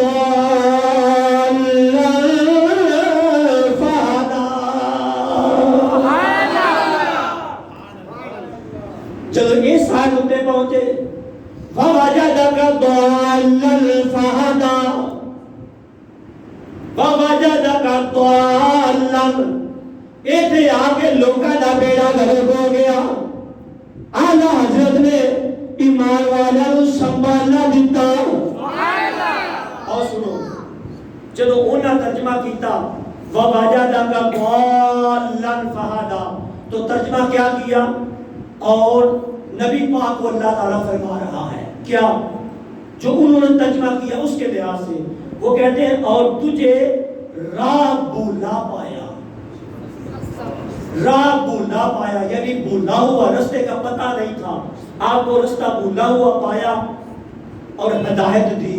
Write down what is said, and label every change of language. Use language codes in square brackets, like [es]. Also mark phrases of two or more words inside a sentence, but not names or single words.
[pa] پہنچے [ar] وَوَجَدَكَ ضَالًّا فَهَدَىٰ وَوَجَدَكَ ضَالًّا [pa] ایتھے آکے لوکاں دا بیڑا غرق ہو گیا۔ اعلیٰ حضرت نے ایمان والوں سنبھالنا دیتا۔ اور سنو جدو انہاں ترجمہ کیتا [ar] وَوَجَدَكَ ضَالًّا فَهَدَىٰ [pa] تو ترجمہ کیا کیا؟ [ur] اور نبی پاک کو اللہ تعالیٰ فرما رہا ہے کیا جو انہوں نے ترجمہ کیا اس کے لحاظ سے، وہ کہتے ہیں اور تجھے راہ بھولا پایا، راہ بھولا پایا یعنی بھولا ہوا، رستے کا پتہ نہیں تھا، آپ کو رستہ بھولا ہوا پایا اور ہدایت دی۔